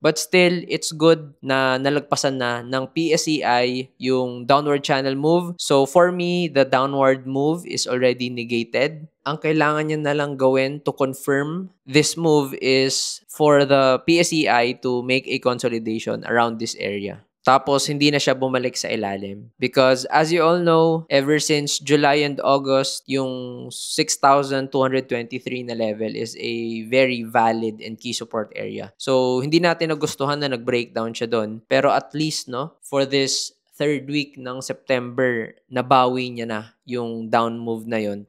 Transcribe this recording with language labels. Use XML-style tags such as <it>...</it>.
<en>But still, it's good</en> <tl>na nalagpasan na ng</tl> <en>PSEI yung downward channel move. So, for me, the downward move is already negated.</en> <tl>Ang kailangan niya na lang gawin</tl> <en>to confirm this move is for the PSEI to make a consolidation around this area.</en> <tl>Tapos, hindi na siya bumalik sa ilalim.</tl> <en>Because, as you all know, ever since July and August, yung 6,223 na level is a very valid and key support area.</en> <tl>So, hindi natin nagustuhan na nag-breakdown siya doon. Pero at least, no,</tl> <en>for this third week</en> <tl>ng September, nabawi niya na yung down move na yon.</tl>